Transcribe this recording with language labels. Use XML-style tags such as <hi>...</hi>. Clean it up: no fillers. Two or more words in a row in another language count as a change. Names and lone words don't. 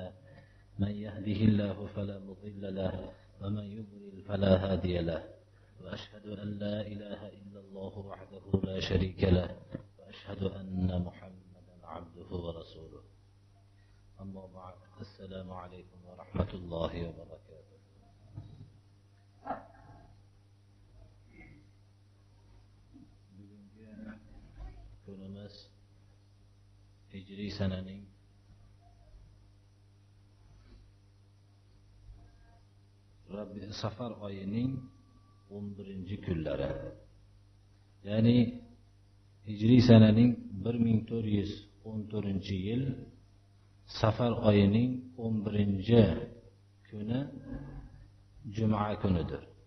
<ar>من يهده الله فلا مضل له ومن يضلل فلا هادي له. وأشهد أن لا إله إلا الله وحده لا شريك له وأشهد أن محمدا عبده ورسوله. أما بعد، السلام عليكم ورحمة الله وبركاته.</ar> <uz>Kunimiz hijriy sananing Safar oyining 11-kunlari, ya'ni hijriy sananing 1414-yil Safar oyining 11-kuni Juma kunidir.</uz>